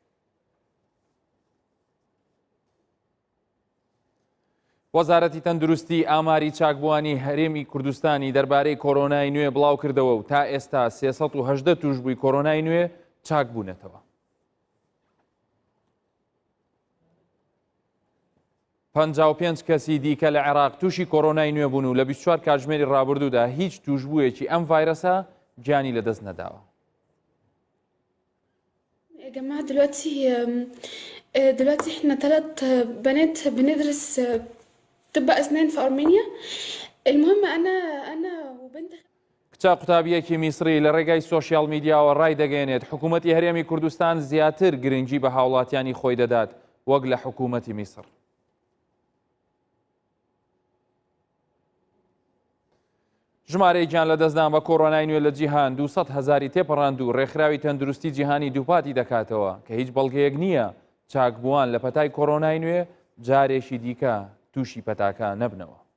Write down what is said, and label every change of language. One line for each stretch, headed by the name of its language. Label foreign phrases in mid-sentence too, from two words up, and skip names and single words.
Central Kurdish: وەزارەتی تەندروستی ئاماری چاکبووانی هەرێمی کوردستانی دەربارەی کۆرۆنای نوێ بڵاو کردەوە و تا ئێستا 318 توشبووی کۆرۆنای نوێ چاک بوونەتەوە. 55 کەسی دیکە لە عێراق تووشی کۆرۆنای نوێ بوون و لە 24 کاتژمێری ڕابردوودا هیچ توشبوویەکی ئەم ڤایرەسە گیانی لەدەست نەداوە.
Arabic: يا جماعة دلوقتي احنا 3 بنات بندرس طب أسنان في أرمينيا. المهم أنا وبنت
Central Kurdish: کچە قوتابیەکی میسری لە ڕێگای
English: social media
Central Kurdish: ڕای دەگەێنێت حکوومەتی هەرێمی کوردستان زیاتر گرنگی بە هاوڵاتیانی خۆی دەدات وەک لە حکوومەتی میسر. ژمارەی گیان لە دەستدان بە کۆرۆنای نوێ لە جیهان 200,000 تێپەڕاند و ڕێکخراوی تەندروستی جیهانی دووپاتی دەکاتەوە کە هیچ بەڵگەیەک نییە چاکبووان لە پەتای کۆرۆنای نوێ جارێکی دیکە تووشی پەتاکە نەبنەوە.